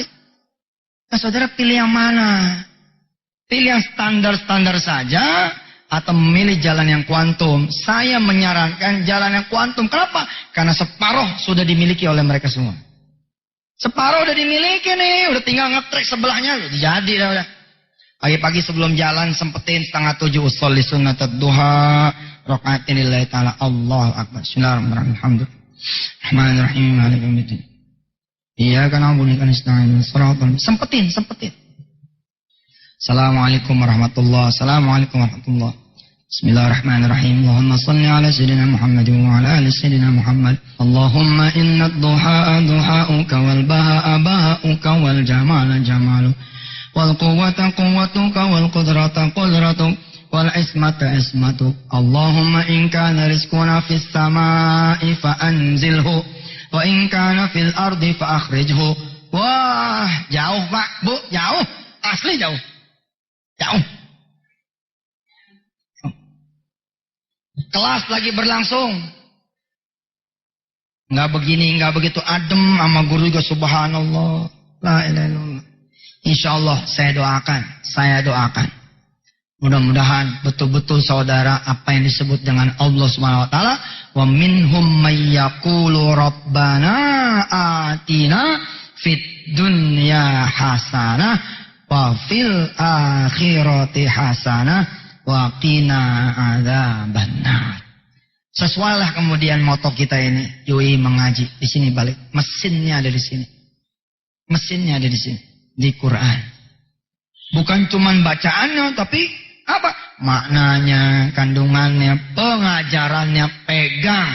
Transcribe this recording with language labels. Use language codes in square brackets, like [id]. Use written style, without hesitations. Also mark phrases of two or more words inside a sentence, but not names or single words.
[id] Nah, saudara pilih yang mana? Pilih yang standar-standar saja atau memilih jalan yang kuantum? Saya menyarankan jalan yang kuantum. Kenapa? Karena separuh sudah dimiliki oleh mereka semua. Separuh udah dimiliki nih, udah tinggal ngetrek sebelahnya, jadi udah. Pagi-pagi sebelum jalan sempetin [ar] 6:30 أصلي سنة الضحى ركعتين لله تعالى الله أكبر. بسم الله الرحمن الرحيم. الرحمن الرحيم مالك يوم الدين. إياك نعبد وإياك نستعين. [id] Sempetin. [ar] السلام عليكم ورحمة الله وبركاته. بسم الله الرحمن الرحيم. اللهم صل على سيدنا محمد وعلى آل سيدنا محمد. اللهم إن الضحاء ضحاؤك والبهاء بهاؤك والجمال جمال والقوة قوتك والقدرة قدرتك والعصمة عصمتك. اللهم إن كان رزقنا في السماء فأنزله وإن كان في الأرض فأخرجه. [id] Wah, jauh Pak, Bu, jauh. Asli jauh. Kelas lagi berlangsung. Enggak begini, enggak begitu adem sama guru juga, subhanallah. [ar] لا إله إلا الله. [id] Insyaallah saya doakan. Mudah-mudahan betul-betul saudara apa yang disebut dengan [ar] Allah سبحانه وتعالى, ومنهم من يقول ربنا آتنا في الدنيا حسنة وفي الآخرة حسنة وقنا عذاب النار. [id] Sesuailah kemudian moto kita ini, yoi mengaji di sini balik. Mesinnya ada di sini. Di Quran. Bukan cuman bacaannya, tapi apa? Maknanya, kandungannya, pengajarannya pegang.